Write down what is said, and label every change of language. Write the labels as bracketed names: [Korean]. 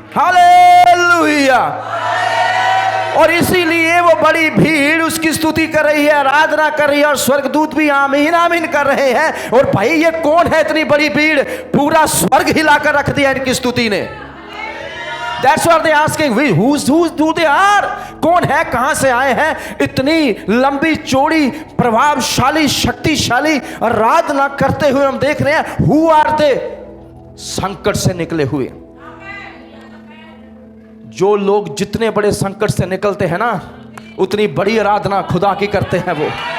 [Hindi] Hallelujah. और इसीलिए वो बड़ी भीड़ उसकी स्तुति कर रही है, आराधना कर रही है, और स्वर्गदूत भी आमीन आमीन कर रहे हैं। और भाई ये कौन है इतनी बड़ी भीड़? पूरा स्वर्ग हिलाकर रख दिया इनकी स्तुति ने। [English] That's what they asking, who they are? [Hindi] कौन है, कहां से आए हैं? इतनी लंबी चौड़ी प्रभावशाली शक्तिशाली आराधना करते हुए हम देख रहे हैं। [English] Who are they? [Hindi] संकट से निकले हुए। जो लोग जितने बड़े संकट से निकलते हैं ना, उतनी बड़ी आराधना खुदा की करते हैं वो।